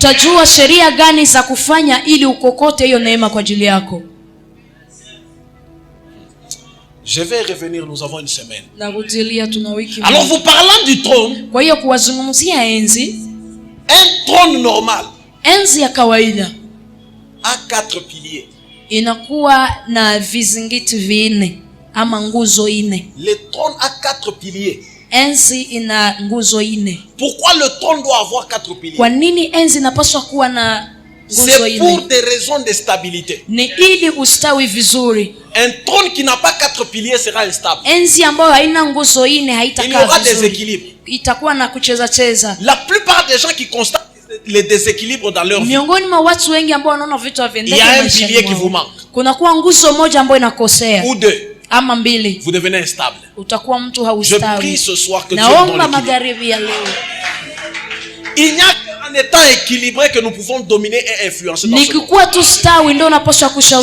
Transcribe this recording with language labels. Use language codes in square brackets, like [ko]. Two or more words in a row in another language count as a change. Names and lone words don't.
[fr] Je vais revenir, nous avons une semaine. Alors vous parlant du trône, un trône normal a 4 piliers. [sw] Inakuwa na vizingiti vinne ama nguzo nne. [fr] Le trône a 4 piliers. [sw] Enzi ina nguzo nne. [fr] Pourquoi le trône doit avoir 4 piliers? [sw] Kwa nini enzi inapaswa kuwa na nguzo nne? [fr] C'est pour des raisons de stabilité. [sw] Ni ili ustawi vizuri. [fr] Un trône qui n'a pas 4 piliers sera instable. [sw] Enzi ambayo haina nguzo nne haitakaa vizuri. [fr] Il y aura des équilibres. [sw] Itakuwa na kucheza cheza. [fr] La plupart des gens qui constatent les déséquilibres dans leur vie, il y a un pilier qui vous manque. Ou 2. Vous devenez instable. Je prie ce soir que Dieu donne l'équilibre. Il n'y a qu'en étant équilibré que nous pouvons dominer et influencer dans ce monde.